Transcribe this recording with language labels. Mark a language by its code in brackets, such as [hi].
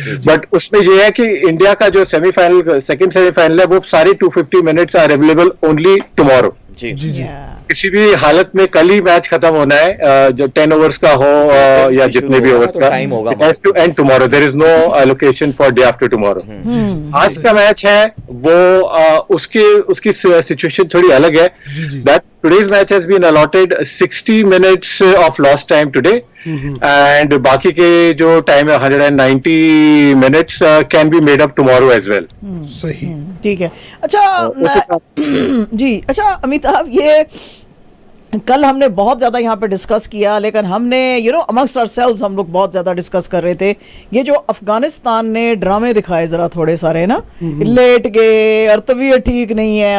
[hi] But उसमें ये है कि इंडिया का जो सेमीफाइनल सेकंड सेमीफाइनल है वो सारी 250 minutes [en] Are available only tomorrow. [hi] किसी भी हालत में कल ही मैच खत्म होना है, जो 10 ओवर्स का हो या जितने भी ओवर्स का टाइम होगा. [en] To and tomorrow, there is no allocation for day after tomorrow. [hi] आज का मैच है वो उसकी सिचुएशन थोड़ी अलग है. [en] that today's match has been allotted 60 minutes of lost time today, and [hi] बाकी के जो टाइम है [en] 190 minutes can be made up tomorrow as well. [hi] सही. ठीक है. अच्छा जी, अच्छा अमिताभ, ये कल हमने बहुत ज़्यादा यहाँ पे डिस्कस किया, लेकिन हमने [en] amongst ourselves [hi] हम लोग बहुत ज़्यादा डिस्कस कर रहे थे ये जो अफगानिस्तान ने ड्रामे दिखाए ज़रा थोड़े सारे ना, लेट गए और तबीयत ठीक नहीं है.